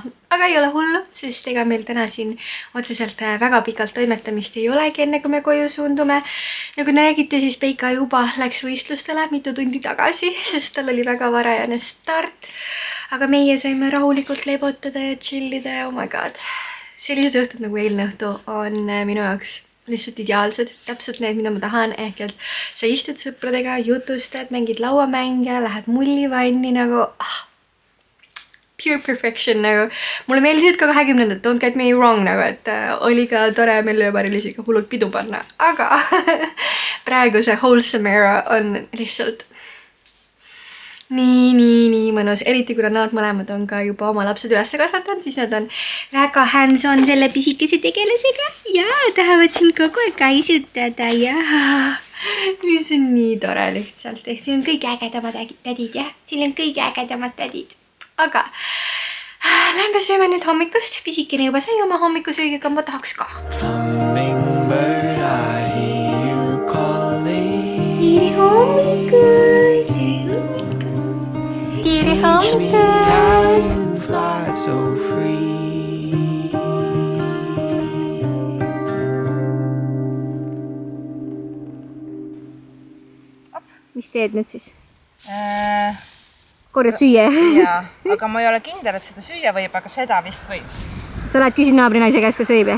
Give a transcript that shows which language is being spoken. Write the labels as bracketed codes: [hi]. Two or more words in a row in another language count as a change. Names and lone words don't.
[et] Aga ei ole hullu, sest ega meil täna siin otseselt väga pikalt toimetamist ei olegi enne, kui me koju suundume. Nagu nägite, siis Peika juba läks võistlustele mitu tundi tagasi, sest tal oli väga varajane start. Aga meie saime rahulikult lebotada ja chillida ja [en] oh my god. [et] Sellised õhtud nagu eilne õhtu on minu jaoks lihtsalt ideaalsed. Täpselt need, mida ma tahan. Ehk et sa istud sõpradega, jutustad, mängid lauamänge, lähed mullivanni nagu... [en] Pure perfection [et] nagu. Mulle meeldisid ka 20. [en] Don't get me wrong [et] nagu, et oli ka tore Mellu ja Mari-Liisiga hullult pidu panna. Aga praegu see [en] wholesome era [et] on lihtsalt nii mõnus. Eriti kuna nad mõlemad on ka juba oma lapsed üles kasvatanud, siis nad on väga hands-on selle pisikese tegelasega. Ja tahavad sind kogu aeg kaisutada ja... Mis on nii tore lihtsalt. Ehk siin on kõige ägedamad tädid, jah? Siin on kõige ägedamad tädid. Aga lähme sööme nüüd hommikust. Pisikene juba sai oma hommikusöögiga, ma tahaks ka. [en] Hummingbird, I hear you calling. [et] Tere hommikust! Tere [en] Teach me how [et] hommikust! [en] you fly so free. [et] Mis teed nüüd siis? Korjad süüa? Jaa, aga ma ei ole kindel, et seda süüa võib, aga seda vist võib. Sa lähed küsid naabri naise käest, kas võib?